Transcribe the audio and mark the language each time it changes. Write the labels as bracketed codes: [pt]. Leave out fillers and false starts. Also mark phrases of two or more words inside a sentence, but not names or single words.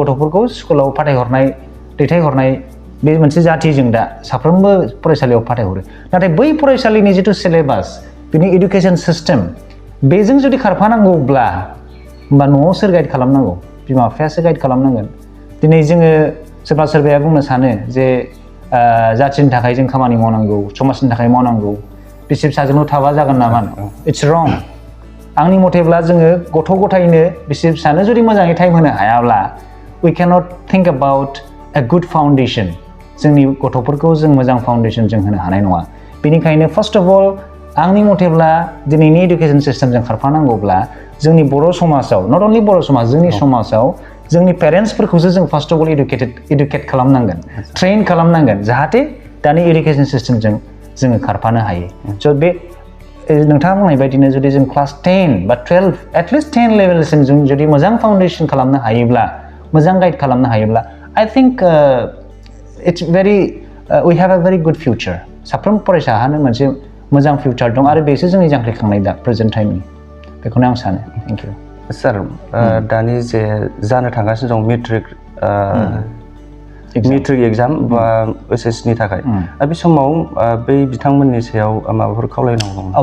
[brx] गथ'फोरखौ स्कुलाव दैथायहरनाय बे मोनसे जाथि जों दा साफ्रोमबो फरायसालियाव फाथायहरो नाथाय बै फरायसालिनि जिथु सिलेबास बिनि एडुकेसन सिस्टेम बेजों जुदि खारफानांगौब्ला होमबा न'आव सोर गाइड खालामनांगौ बिमा बिफायासो गाइड खालामनांगोन दिनै जोङो सोरबाया बुंनो सानो जे जाथिनि थाखाय जों खामानि मावनांगौ समाजनि थाखाय मावनांगौ बिसि फिसाजोंल' थाबा जागोन नामा [en] it's wrong [brx] आंनि मथेब्ला जोङो गथ' गथायनो बिसि फिसानो जुदि मोजाङै टाइम होनो हायाब्ला [en] we cannot think about a good foundation [brx] जोंनि गथ'फोरखौ जों मोजां फाउन्डेसन जों होनो हानाय नङा बेनिखायनो [en] first of all [brx] आंनि मथेब्ला दिनैनि एडुकेसन सिस्टेमजों खारफानांगौब्ला जोंनि बर' समाजाव [en] not only [brx] बर' समाज जोंनि समाजाव जोंनि पेरेन्ट्सफोरखौसो जों [en] first of all [brx] इडुकेट खालामनांगोन ट्रेन खालामनांगोन जाहाथे दानि एडुकेसन सिस्टेमजों जोङो खारफानो हायो स' बे नोंथाङा बुंनाय बायदिनो जुदि जों क्लास 10 बा 12 एटलिस्ट 10 लेभेलसिम जों जुदि मोजां फाउन्डेसन खालामनो हायोब्ला मोजां गाइड खालामनो हायोब्ला [en] I think it's we have a very good future [brx] साफ्रोम फरायसाहानो मोनसे मोजां फिउचार दं आरो बेसो जोंनि जांख्रिखांनाय दा प्रेजेन्ट टाइमनि बेखौनो आं सानो [en] thank you [brx] सार दानि जे जानो थांगासिनो दं मेट्रिक एग्जाम बा OSS नि थाखाय बे समाव बै बिथांमोननि सायाव माबाफोर खावलायनांगौ दं